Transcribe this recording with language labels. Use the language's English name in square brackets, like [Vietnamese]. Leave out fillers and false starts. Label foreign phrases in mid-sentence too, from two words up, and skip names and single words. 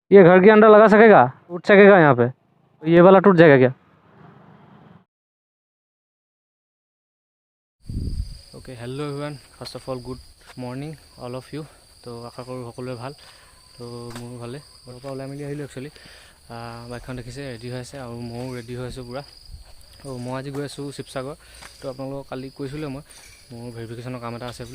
[Hindi] ये घर के अंदर लगा सकेगा, टूट सकेगा यहाँ पे? तो ये वाला टूट जाएगा क्या? [English] okay, hello everyone, first of all good morning all of you. [Assamese] তো আশা কৰোঁ সকলোৱে ভাল। তো মোৰ ভালে, ঘৰৰ পৰা ওলাই মেলি আহিলোঁ একচুৱেলি। বাইকখন দেখিছে ৰেডি হৈ আছে আৰু ময়ো ৰেডি হৈ আছোঁ পূৰা। তো মই আজি গৈ আছোঁ শিৱসাগৰ। তো আপোনালোকক কালি কৈছিলোঁ মই মোৰ ভেৰিফিকেশ্যনৰ কাম এটা আছে বুলি।